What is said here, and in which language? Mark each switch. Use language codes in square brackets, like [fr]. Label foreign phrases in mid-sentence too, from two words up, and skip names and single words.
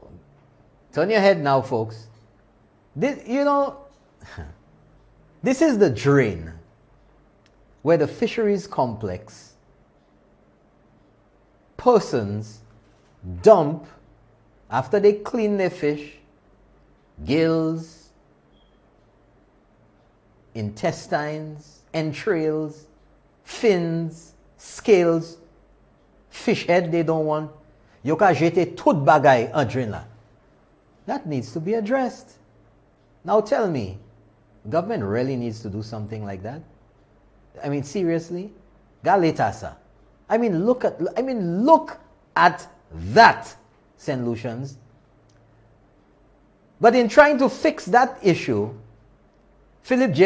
[en] Turn your head now, folks. This, you know, this is the drain where the fisheries complex persons dump, after they clean their fish, gills, intestines, entrails, fins, scales, fish head they don't want. [acf] Yo ka jete tout bagay an drain la. [en] That needs to be addressed. Now tell me, government really needs to do something like that? I mean, seriously? Galetasa. I mean, look at that, St. Lucians. But in trying to fix that issue, Philippe J.